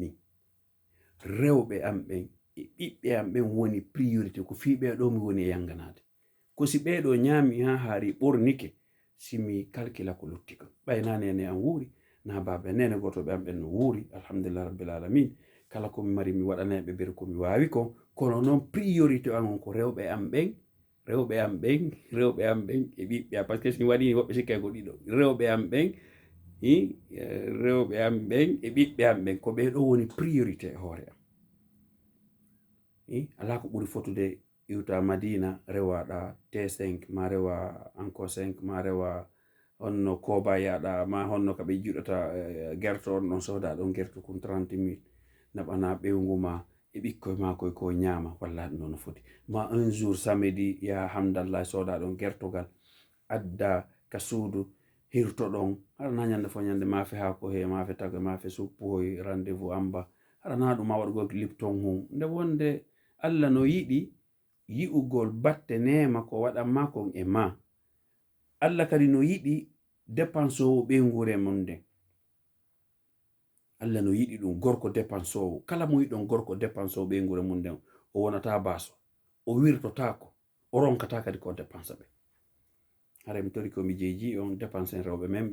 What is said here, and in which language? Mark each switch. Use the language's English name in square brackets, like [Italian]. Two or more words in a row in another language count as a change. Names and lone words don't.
[Fula] min rewɓe am ɓen e ɓiɓɓe am ɓen woni priorité ko fi ɓeɗo mi woni e yanganade ko si ɓeɗo ñaami ha haari ɓornike simi calcula ko lutti kon ɓayna nene am wuuri na baba nene gotoɓe am ɓen no wuuri [Arabic] الحمد لله رب العالمين [Fula] kala komi mari mi waɗaneɓe ɓer komi wawi ko kono noon priorité an on ko rewɓe am ɓen e ɓiɓɓe am [French] par ce que [Fula] si waɗi woɓɓe sikkay ko ɗiɗo rewɓe am ɓen rewɓe am ɓen e ɓiɓɓe am ɓen ko ɓeɗo woni priorité e hoore am ala ko ɓuri fotude iwta Madina rewaɗa T5 ma rewa Anko 5 ma rewa honno koba yaɗa ma honno kaɓe juɗata gerto on ɗon soda ɗon gerto kum 30 000 naɓana ɓeyguma e ɓikkoye ma ko ñaama walla ɗum no foti ma [French] un jour samedi [Fula] ya Hamdallah soda ɗon gertogal adda ka suudu hirto ɗon haɗana ñande fo ñande maafe haako he maafe tago maafe suppoy rendez-vous amba haɗana ɗum ma waɗgo Lipton hum nde wonde Allah no yiɗi yi'ugol batte nema ko waɗanma kon e ma Allah kadi no yiɗi dépensowo ɓeygure mum nden Allah no yiɗi ɗum gorko dépensowo kala mo yiɗon gorko dépensowo ɓeygure mum nden o wonata baso o wirtotako o ronkata kadi ko dépensa ɓe hara mi tori komi jeeji on dépense en rewɓe men